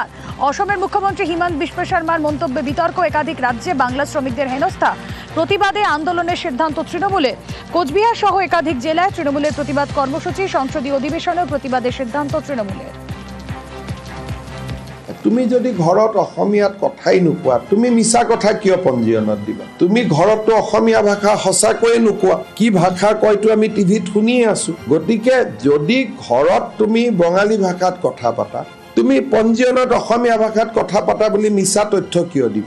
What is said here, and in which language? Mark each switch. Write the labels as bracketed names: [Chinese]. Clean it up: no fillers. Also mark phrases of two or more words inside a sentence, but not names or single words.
[Bangla] অসমের মুখ্যমন্ত্রী হিমন্ত বিশ্ব শর্মার মন্তব্যে বিতর্ক, একাধিক রাজ্যে বাংলা শ্রমিকদের হেনস্থা, প্রতিবাদে আন্দোলনের সিদ্ধান্ত তৃণমূলের। কোচবিহার সহ একাধিক জেলায় তৃণমূলের প্রতিবাদ কর্মসূচি, সংসদীয় অধিবেশনেও প্রতিবাদের সিদ্ধান্ত তৃণমূলের। [Assamese] তুমি যদি ঘৰত অসমীয়াত কথাই নোকোৱা, তুমি মিছা কথা কিয় পঞ্জীয়নত দিবা? তুমি ঘৰততো অসমীয়া ভাষা সঁচাকৈয়ে নোকোৱা, কি ভাষা কয়তো আমি টিভিত শুনিয়ে আছো। গতিকে যদি ঘৰত তুমি বঙালী ভাষাত কথা পাতা, তুমি পঞ্জীয়নত অসমীয়া ভাষাত কথা পাতা বুলি মিছা তথ্য কিয় দিবা?